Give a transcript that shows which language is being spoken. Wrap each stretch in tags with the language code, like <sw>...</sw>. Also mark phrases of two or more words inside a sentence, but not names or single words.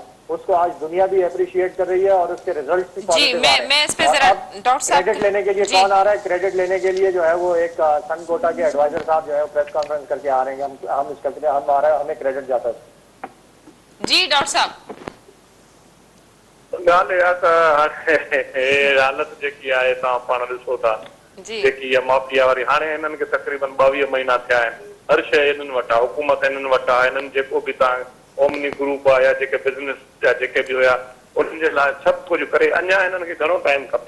<ur>اس کو آج دنیا بھی اپریشیٹ کر رہی ہے اور اس کے ریزلٹس بھی پازیٹیو آ رہے ہیں. میں اس پہ ذرا ڈاکٹر صاحب کریڈٹ لینے کے لیے کون آ رہا ہے؟ کریڈٹ لینے کے لیے جو ہے وہ ایک سن کوٹا کے ایڈوائزر صاحب جو ہے وہ پریس کانفرنس کر کے آ رہے ہیں. ہم اس کرتے ہم آ رہے ہیں, ہمیں کریڈٹ جاتا ہے. جی ڈاکٹر صاحب</ur> <sd>ॻाल्हि इहा त हाणे हालत जेकी आहे तव्हां पाण ॾिसो था जेकी इहा माफ़िया वारी, हाणे हिननि खे तक़रीबन 22 महीना थिया आहिनि. हर शइ हिननि वटि आहे, हुकूमत हिननि वटि आहे. हिननि जेको बि तव्हां ओमनी ग्रुप आहे या जेके बिज़नेस जा जेके बि हुया उन्हनि जे लाइ सभु कुझु करे अञा हिननि खे घणो टाइम खपे.</sd>